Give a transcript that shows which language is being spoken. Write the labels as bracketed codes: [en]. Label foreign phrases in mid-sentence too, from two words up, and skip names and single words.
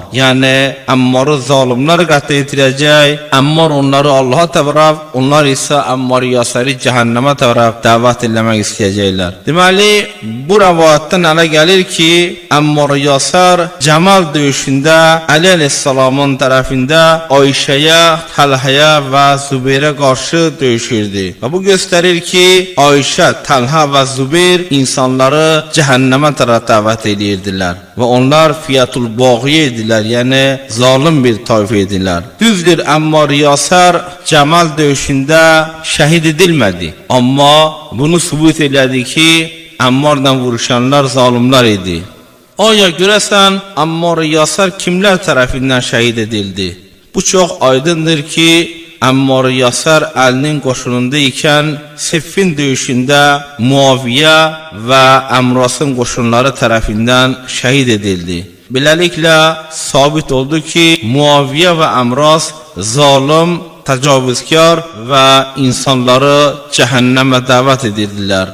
[az] Yəni Ammarı zalimlər qətl edirəcək, Ammar onları Allah'a tərəf, onlar isə Ammar Yasir'i cəhənnəmə tərəf dəvət etmək istəyəcəklər. Deməli, bu rivayətdən ələ gəlir ki, Ammar Yasir Cəmal döyüşündə Ali əleyhissalamın tərəfində Ayşəyə, Təlhəyə və Zübeyrə qarşı döyüşürdü. Və bu göstərir ki, Ayşə, Talha ve Zübeyir insanları cehenneme taraf davet edirdiler. Ve onlar [ar] الفئة الباغية [az] idiler, yani zalim bir tayfe idiler. Düzdür, Ammar Yasir Cemal dövüşünde şehit edilmedi. Ama bunu sübut elədi ki, Ammar'dan vuruşanlar zalimler idi. Aya görəsən Ammar Yasir kimler tarafından şehit edildi? Bu çok aydındır ki, Ammar Yasir Ali'nin qoşununda iken Siffin döyüşünde Muaviye ve Amras'ın qoşunları tarafından şehit edildi. Beləliklə sabit oldu ki, Muaviye ve Amras zalim, təcavüzkar ve insanları cehenneme davet edirdiler.